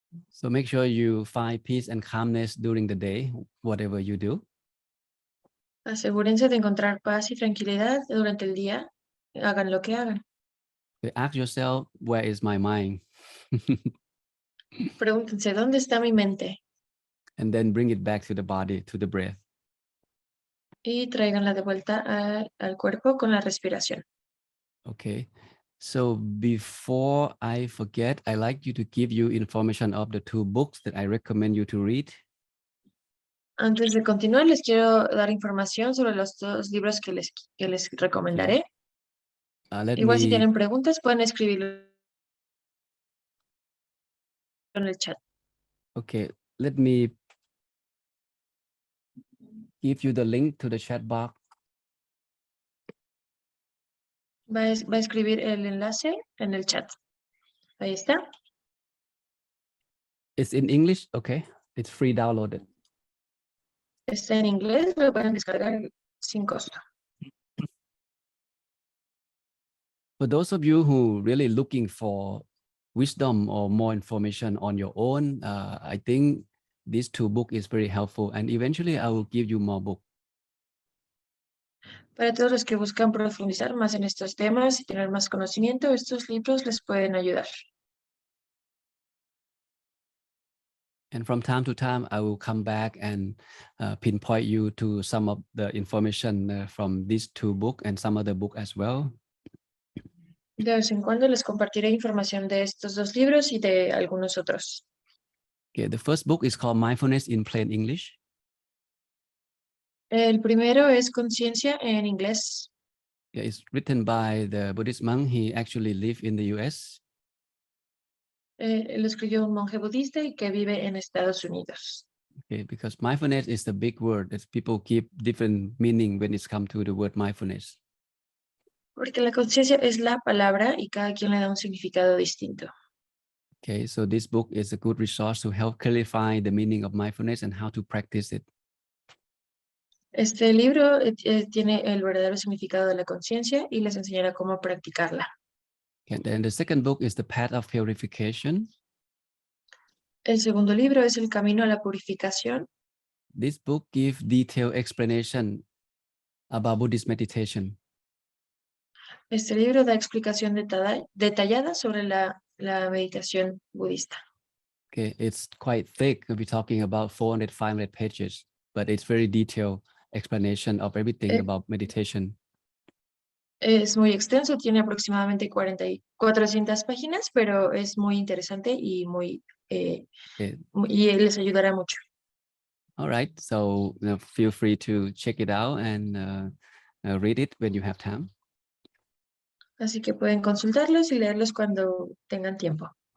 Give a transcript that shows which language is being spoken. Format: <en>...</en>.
<en>So make sure you find peace and calmness during the day, whatever you do.</en> <es>Asegúrense de encontrar paz y tranquilidad durante el día, hagan lo que hagan.</es> <en>Ask yourself, where is my mind?</en> <es>Pregúntense, ¿dónde está mi mente?</es> <en>And then bring it back to the body, to the breath.</en> <es>Y tráiganla de vuelta al cuerpo con la respiración.</es> <en>Okay. So before I forget, I like you to give you information of the 2 books that I recommend you to read.</en> <es>Antes de continuar, les quiero dar información sobre los 2 libros que les recomendaré.</es> <en>Let</en> <es>Igual si</es> <en>me,</en> <es>tienen preguntas, pueden escribirlo en el chat.</es> <en>okay, let me give you the link to the chat box.</en> <es>Va a escribir el enlace en el chat. Ahí está.</es> <en>It's in English, okay? It's free downloaded.</en> <es>Está en inglés, lo pueden descargar sin costo.</es> <en>For those of you who really looking for wisdom or more information on your own, I think these 2 books is very helpful, and eventually I will give you more books.</en> <es>Para todos los que buscan profundizar más en estos temas y tener más conocimiento, estos libros les pueden ayudar.</es> <en>And from time to time, I will come back and pinpoint you to some of the information from these 2 books and some other book as well.</en> <es>De vez en cuando les compartiré información de estos 2 libros y de algunos otros.</es> <en>Okay, the first book is called Mindfulness in Plain English.</en> <es>El primero es Conciencia en inglés.</es> <en>Yeah, it's written by the Buddhist monk. He actually lived in the US.</en> <es>Lo escribió un monje budista y que vive en Estados Unidos.</es> <en>Okay, because mindfulness is the big word that people give different meaning when it's come to the word mindfulness.</en> <es>Porque la conciencia es la palabra y cada quien le da un significado distinto.</es> <en>Okay, so this book is a good resource to help clarify the meaning of mindfulness and how to practice it.</en> <es>Este libro tiene el verdadero significado de la conciencia y les enseñará cómo practicarla.</es> <en>And then the second book is The Path of Purification.</en> <es>El segundo libro es El Camino a la Purificación.</es> <en>This book gives detailed explanation about Buddhist meditation.</en> <es>Este libro da explicación detallada sobre la meditación budista.</es> <en>Okay, it's quite thick. We'll be talking about 400, 500 pages, but it's very detailed explanation of everything about meditation.</en> <es>Es muy extenso, tiene aproximadamente 400 páginas, pero es muy interesante y y les ayudará mucho.</es> <en>All right, so feel free to check it out and read it when you have time.</en> <es>Así que pueden consultarlos y leerlos cuando tengan tiempo.</es>